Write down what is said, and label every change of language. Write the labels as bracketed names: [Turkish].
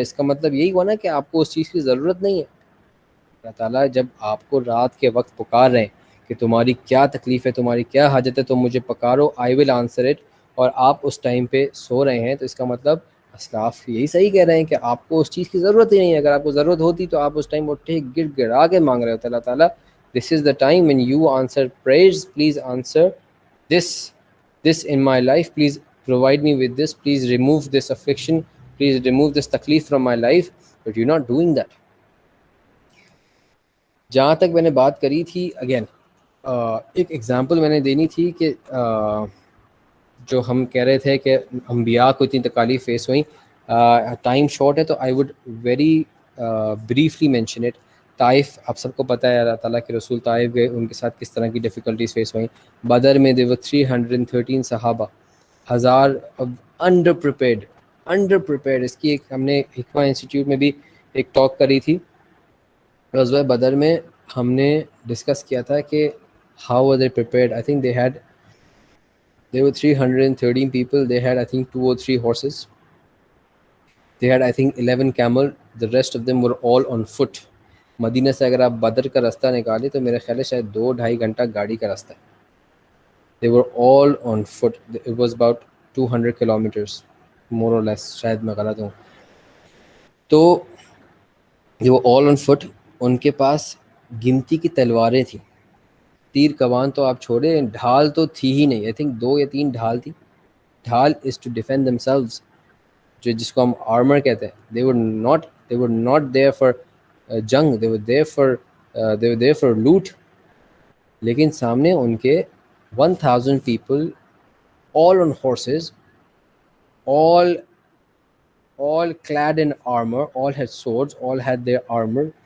[Urdu] اس کا مطلب یہی ہوا نا کہ آپ کو اس چیز کی ضرورت نہیں ہے. اللہ تعالیٰ جب آپ کو رات کے وقت پکار رہے ہیں کہ تمہاری کیا تکلیف ہے، تمہاری کیا حاجت ہے، تم مجھے پکارو، [English] I will answer it, [Urdu] اور آپ اس ٹائم پہ سو رہے ہیں، تو اس کا مطلب اسلاف یہی صحیح کہہ رہے ہیں کہ آپ کو اس چیز کی ضرورت ہی نہیں ہے. اگر آپ کو ضرورت ہوتی تو آپ اس ٹائم اٹھے گڑ گڑا کے مانگ رہے ہوتے. [English] اللہ تعالیٰ this is the time when you answer prayers, please answer this in my life, please provide me with this, please remove this affliction, please remove this taklif from my life, but you're not doing that. [Urdu] جہاں تک میں نے بات کری تھی، again ایک example میں نے دینی تھی کہ جو ہم کہہ رہے تھے کہ انبیاء کو اتنی تکالیف فیس ہوئیں. [English] time short [Urdu] ہے تو [English] I would very briefly mention it. [Urdu] Taif آپ سب کو پتہ ہے، اللہ تعالیٰ کے رسول طائف گئے، ان کے ساتھ کس طرح کی ڈیفیکلٹیز فیس ہوئیں. بدر میں [English] there were 313 صحابہ، 1000 underprepared. [Urdu] اس کی ایک ہم نے حکمہ انسٹیٹیوٹ میں بھی ایک ٹاک کری تھی. غزوہ بدر میں ہم نے ڈسکس کیا تھا کہ [English] how were they prepared. I think there were 313 people. They had I think 2 or 3 horses. They had I think 11 camel. The rest of them were all on foot. [Urdu] مدینہ سے اگر آپ بدر کا راستہ نکالیں تو میرا خیال ہے شاید 2-2.5 گھنٹہ گاڑی کا راستہ ہے. [English] They were all on foot. It was about 200 kilometers more or less. [Urdu] شاید میں غلط ہوں. [English] تو they were all on foot. [Urdu] ان کے پاس گنتی کی تلواریں تھیں. تیر کمان تو آپ چھوڑے، ڈھال تو تھی ہی نہیں. [English] I think [Urdu] 2 یا 3 ڈھال تھی. ڈھال [English] is to defend themselves, [Urdu] جس کو ہم آرمر کہتے ہیں. [English] They were not there for جنگ. They were there for loot. [Urdu] لیکن سامنے ان کے [English] 1000 people all on horses, all clad in armor, all had swords, all had their armor.